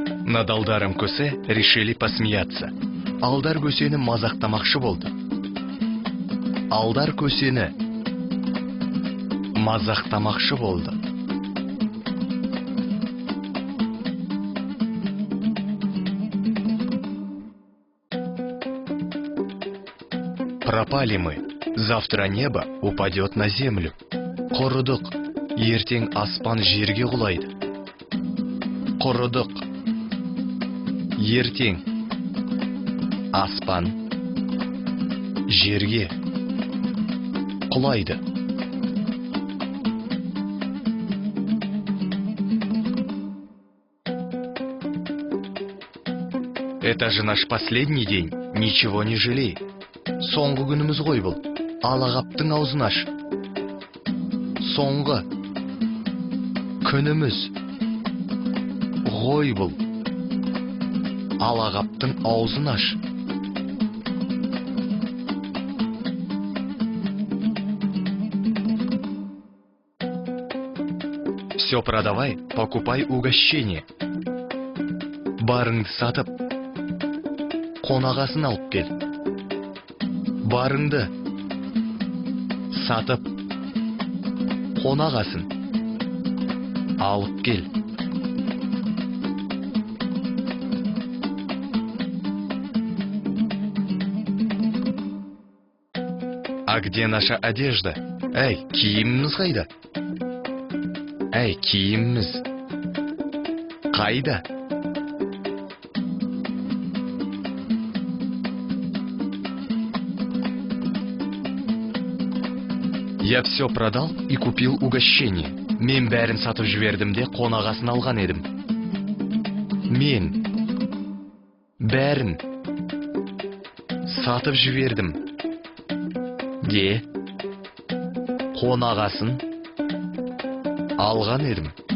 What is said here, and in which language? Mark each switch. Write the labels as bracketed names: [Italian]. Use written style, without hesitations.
[Russian] Над Алдаром көсе решили посмеяться. [Kazakh] Алдар көсені мазақтамақшы болды. Алдар көсені мазақтамақшы болды. [Russian] Пропали мы. Завтра небо упадет на землю. [Kazakh] Құрыдық. Ертең аспан жерге құлайды. Құрыдық. Ертең аспан жерге құлайды. [Russian] Это же наш последний день, ничего не жалей. [Kazakh] Соңғы күніміз ғой бұл, алағаптың аузын аш. Соңғы күніміз ғой бұл, алағаптың аузын аш. [Russian] Все продавай, покупай угощение. [Kazakh] Барыңды сатып, қонағасын алып кел. Барыңды сатып, қонағасын алып кел. [Russian] А где наша одежда? [Kazakh] Әй, киіміміз қайда? Әй, киіміміз қайда? [Russian] Я все продал и купил угощение. [Kazakh] Мен бәрін сатып жібердім де қонағасын алған едім. Мен бәрін сатып жібердім де қонағасын алған едім.